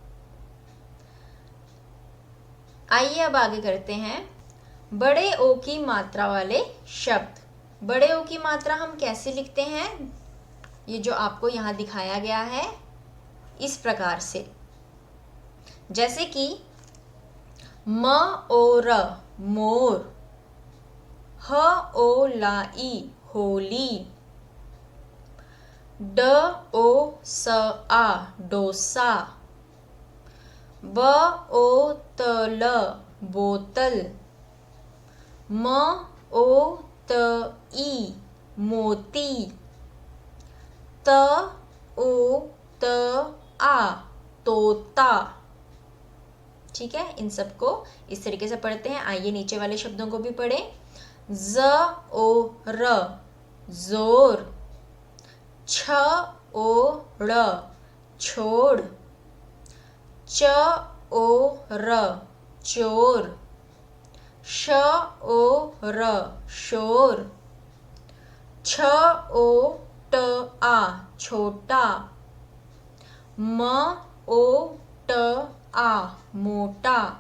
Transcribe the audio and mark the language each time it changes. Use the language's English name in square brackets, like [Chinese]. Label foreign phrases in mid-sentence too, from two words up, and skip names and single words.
[Hindi] आइए अब आगे करते हैं, बड़े ओ की मात्रा वाले शब्द। बड़े ओ की मात्रा हम कैसे लिखते हैं? ये जो आपको यहाँ दिखाया गया है इस प्रकार से, जैसे कि म ओ र मोर, ह ओ ला ई होली, ड ओ स आ डोसा, ब ओ त ल बोतल, म ओ त ई मोती, त ओ त आ तोता। ठीक है, इन सबको इस तरीके से पढ़ते हैं। आइए नीचे वाले शब्दों को भी पढ़ें। ज ओ र जोर, छ ओ ड़ छोड़, च ओ र चोर, श ओ र शोर, छ ओ ट आ छोटा, म ओ ट आ मोटा,